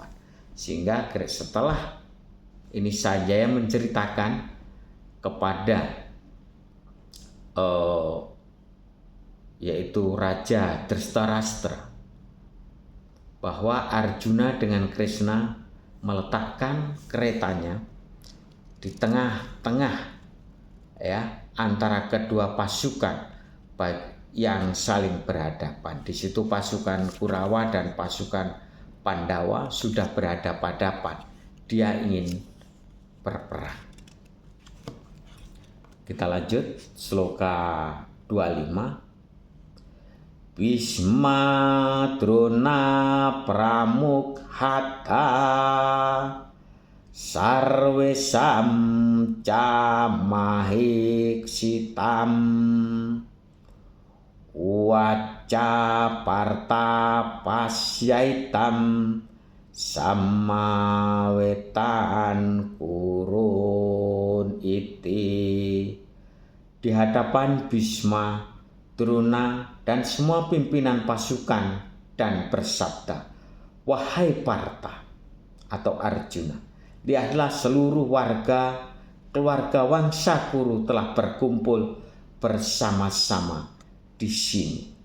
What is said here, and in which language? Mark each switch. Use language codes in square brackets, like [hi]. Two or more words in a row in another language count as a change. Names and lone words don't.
[id] Sehingga setelah ini Sanjaya menceritakan kepada yaitu Raja Drestarsata bahwa Arjuna dengan Krishna meletakkan keretanya di tengah-tengah ya antara kedua pasukan baik yang saling berhadapan. Di situ pasukan Kurawa dan pasukan Pandawa sudah berhadapan-hadapan. Dia ingin berperang. Kita lanjut sloka 25. [sa] Bhisma Drona Pramukhata Sarvesam ca mahiksitam Waca parta pasyaitam Samawetan kurun iti. [id] Di hadapan Bhisma, Drona, dan semua pimpinan pasukan dan bersabda, wahai Partha atau Arjuna, lihatlah seluruh warga keluarga Wangsa Kuru telah berkumpul bersama-sama di sini.